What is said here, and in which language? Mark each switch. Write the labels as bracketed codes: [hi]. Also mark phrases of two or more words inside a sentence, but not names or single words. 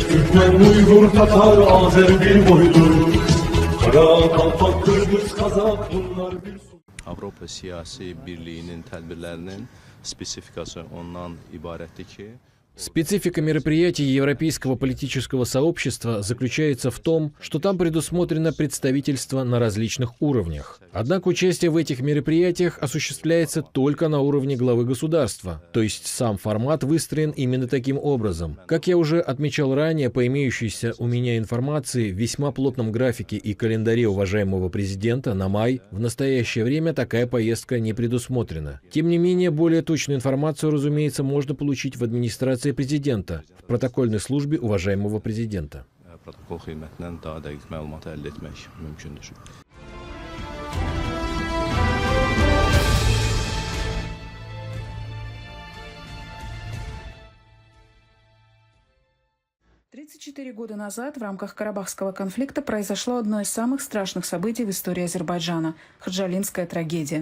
[tr] Türkmen, Uygur, Tatar, Azer bir boydur. Kara, Kalpak, Kırgız, Kazak bunlar bir [az] Avropa siyasi birliğinin tədbirlərinin spesifikası ondan ibarətdir ki, [ru] Специфика мероприятий Европейского политического сообщества заключается в том, что там предусмотрено представительство на различных уровнях. Однако участие в этих мероприятиях осуществляется только на уровне главы государства, то есть сам формат выстроен именно таким образом. Как я уже отмечал ранее, по имеющейся у меня информации, в весьма плотном графике и календаре уважаемого президента на май в настоящее время такая поездка не предусмотрена. Тем не менее, более точную информацию, разумеется, можно получить в администрации президента, в протокольной службе уважаемого президента. [az] protokol xidmətindən daha dəqiq məlumatı əldə etmək mümkündür. [ru] «34 года назад в рамках Карабахского конфликта произошло одно из самых страшных событий в истории Азербайджана – Ходжалинская трагедия.